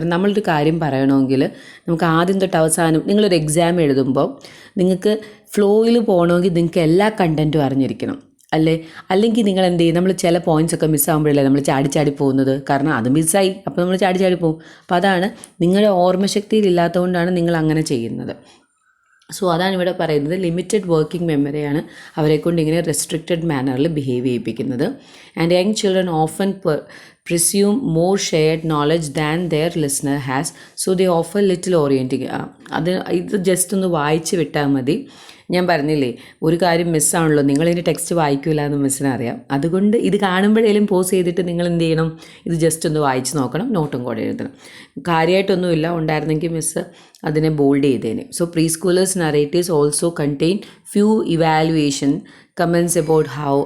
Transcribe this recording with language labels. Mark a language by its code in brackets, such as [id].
[ml] കാരണം നമ്മളൊരു കാര്യം പറയണമെങ്കിൽ നമുക്ക് ആദ്യം തൊട്ട് അവസാനം, നിങ്ങളൊരു എക്സാം എഴുതുമ്പോൾ നിങ്ങൾക്ക് ഫ്ലോയിൽ പോകണമെങ്കിൽ നിങ്ങൾക്ക് എല്ലാ കണ്ടൻറ്റും അറിഞ്ഞിരിക്കണം അല്ലെങ്കിൽ നിങ്ങൾ എന്ത് ചെയ്യും, നമ്മൾ ചില പോയിൻറ്റ്സ് ഒക്കെ മിസ്സാകുമ്പോഴല്ലേ നമ്മൾ ചാടി പോകുന്നത്. കാരണം അത് മിസ്സായി, അപ്പോൾ നമ്മൾ ചാടി പോകും. അപ്പോൾ അതാണ് നിങ്ങളുടെ ഓർമ്മശക്തിയിൽ ഇല്ലാത്തതുകൊണ്ടാണ് നിങ്ങൾ അങ്ങനെ ചെയ്യുന്നത്. സോ അതാണ് ഇവിടെ പറയുന്നത്, ലിമിറ്റഡ് വർക്കിംഗ് മെമ്മറിയാണ് അവരെക്കൊണ്ട് ഇങ്ങനെ restricted മാനറിൽ behave ചെയ്യിപ്പിക്കുന്നത്. [en] And young children often presume more shared knowledge than their listener has, so they offer little orienting. [ml] ഇത് ജസ്റ്റ് ഒന്ന് വായിച്ച് വിട്ടാൽ മതി. ഞാൻ പറഞ്ഞില്ലേ, ഒരു കാര്യം മിസ്സാണല്ലോ, നിങ്ങളിതിൻ്റെ ടെക്സ്റ്റ് വായിക്കില്ല എന്ന് മിസ്സിനറിയാം. അതുകൊണ്ട് ഇത് കാണുമ്പോഴേലും പോസ് ചെയ്തിട്ട് നിങ്ങൾ എന്ത് ചെയ്യണം, ഇത് ജസ്റ്റ് ഒന്ന് വായിച്ച് നോക്കണം, നോട്ടും കൂടെ എഴുതണം. കാര്യമായിട്ടൊന്നുമില്ല, ഉണ്ടായിരുന്നെങ്കിൽ മിസ്സ് അതിനെ bold ചെയ്തേനെ. [en] So preschoolers narratives also contain few evaluation comments about how.